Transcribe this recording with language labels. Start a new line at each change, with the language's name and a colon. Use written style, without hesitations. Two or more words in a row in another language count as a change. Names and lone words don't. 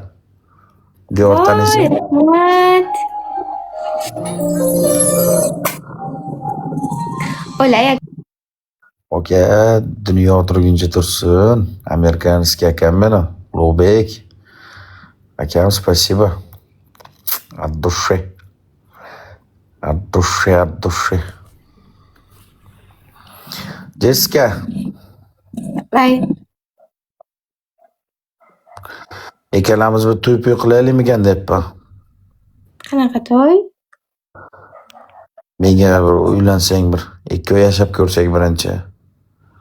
Uzbek: Diyor taniysan? Rahmat. O'lay. Aka, dunyo turguncha tursin. Amerikanskiy akam meni, Ulug'bek. Akam,
Russian: спасибо. От души. От души, от души.
Uzbek: Jessica. Voy. Ikkalamiz bir to'y qilaylikmikan debman. Qanaqa to'y? Menga bir uylansang bir, 2 oy yashab ko'rsak birinchi.